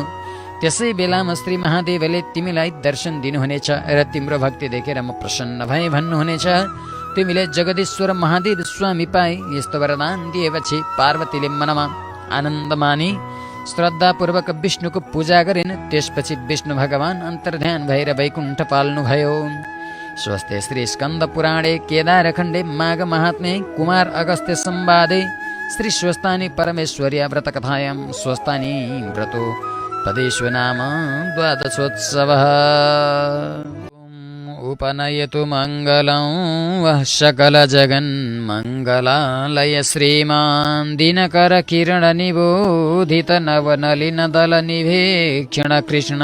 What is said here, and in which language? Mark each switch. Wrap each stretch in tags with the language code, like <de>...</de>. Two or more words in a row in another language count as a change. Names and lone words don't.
<ne>त्यसै बेलामा श्री महादेवले तिमीलाई दर्शन दिनुहुनेछ र तिम्रो भक्ति देखेर म प्रसन्न भएँ भन्नुहुनेछ। तिमीले जगदीश्वर महादेव स्वामी पाए। यस्तो वरदान दिएपछि पार्वतीले मनमा आनन्द मानी श्रद्धापूर्वक विष्णुको पूजा गरिन्। त्यसपछि विष्णु भगवान अन्तर्ध्यान भएर वैकुण्ठ पाल्नुभयो।</ne> <sa>स्वस्ते श्री स्कन्द पुराणे केदारखण्डे माघ महात्म्ये कुमार अगस्त्य संवादे श्री स्वस्थानी परमेश्वर्या व्रतकथायां स्वस्थानी व्रतो तदेष्व नाम द्वादशोत्सवः। उपनयतु मङ्गलं वः सकलजगन्मङ्गलालय श्रीमान् दिनकरकिरणनिबोधित नवनलिनदलनिभीक्षण कृष्ण।</sa>